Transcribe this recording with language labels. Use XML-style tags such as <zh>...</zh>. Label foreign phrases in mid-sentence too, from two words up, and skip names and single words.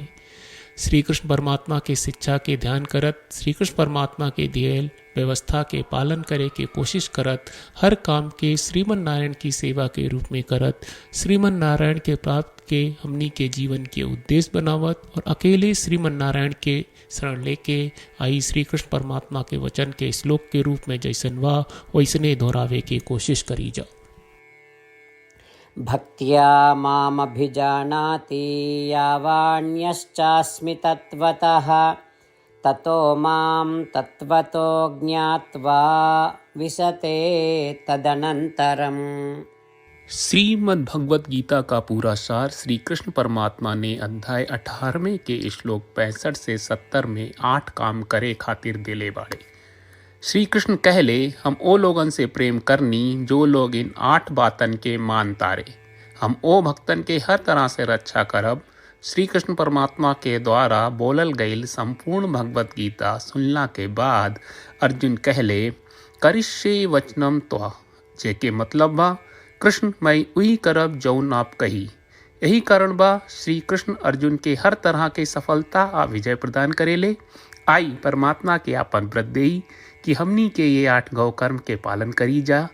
<bho>श्री कृष्ण परमात्मा के शिक्षा के ध्यान करत, श्री कृष्ण परमात्मा के दियल व्यवस्था के पालन करे के कोशिश करत, हर काम के श्रीमन नारायण की सेवा के रूप में करत, श्रीमन नारायण के प्राप्त के हमनी के जीवन के उद्देश्य बनावत और अकेले श्रीमन नारायण के शरण लेके आई श्री कृष्ण परमात्मा के वचन के श्लोक के रूप में जैसन वा वैसने दोहरावे के कोशिश करी जा।</bho> <sa>भक्त्या मामभिजानाति यावान्यश्चास्मि तत्वतः ततो मां तत्वतो ज्ञात्वा विशते तदनन्तरम्।</sa> <bho>श्रीमद् भगवत गीता का पूरा सार श्री कृष्ण परमात्मा ने अध्याय 18वें के श्लोक 65 से 70 में 8 काम करे खातिर दिले बाड़े। श्री कृष्ण कहले, हम ओ लोगन से प्रेम करनी जो लोग इन 8 बातन के मान तारे। हम ओ भक्तन के हर तरह से रक्षा करब। श्री कृष्ण परमात्मा के द्वारा बोलल गईल संपूर्ण भगवत गीता सुनला के बाद अर्जुन कहले,</bho> <sa>करिष्ये वचनम त्वा,</sa> <bho>जेके मतलब बा कृष्ण मैं वही करब जौन आप कही। यही कारण बा श्री कृष्ण अर्जुन के हर तरह के सफलता आ विजय प्रदान करेले। आई परमात्मा के आपन व्रत देई कि हमनी के ये 8 गौ कर्म के पालन करी जा।</bho>